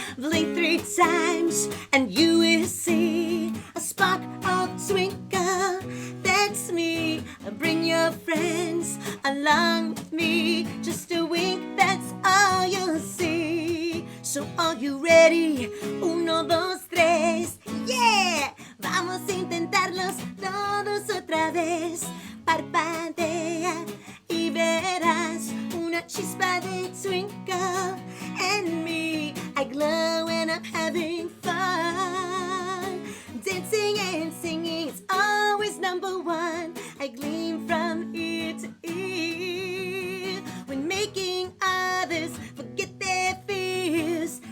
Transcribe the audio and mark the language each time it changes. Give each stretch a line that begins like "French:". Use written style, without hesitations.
English: Blink 3 times, and you will see a spark of twinkle. That's me. Bring your friends along with me. Just a wink, that's all you'll see. So are you ready? 1, 2, 3. Yeah!
Spanish: Vamos a intentarlos todos otra vez. Parpadea y verás una chispa de twinkle.
English: And me, I glow and I'm having fun. Dancing and singing is always number one. I gleam from ear to ear. When making others forget their fears.